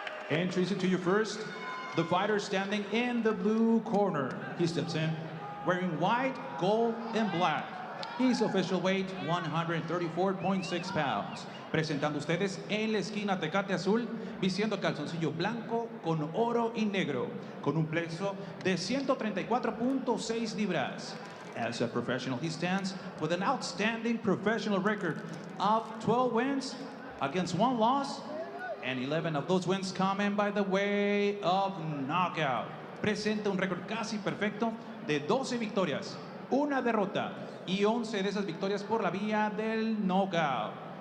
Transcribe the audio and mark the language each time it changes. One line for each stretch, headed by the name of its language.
English: Introducing to you first, the fighter standing in the blue corner. He steps in wearing white, gold, and black. His official weight, 134.6 pounds.
Spanish: Presentando ustedes en la esquina Tecate Azul, vistiendo calzoncillo blanco con oro y negro, con un peso de 134.6 libras.
English: As a professional, he stands with an outstanding professional record of 12 wins against 1 loss, and 11 of those wins coming by the way of knockout.
Spanish: Presenta un récord casi perfecto de 12 victorias, 1 derrota y 11 de esas victorias por la vía del knockout.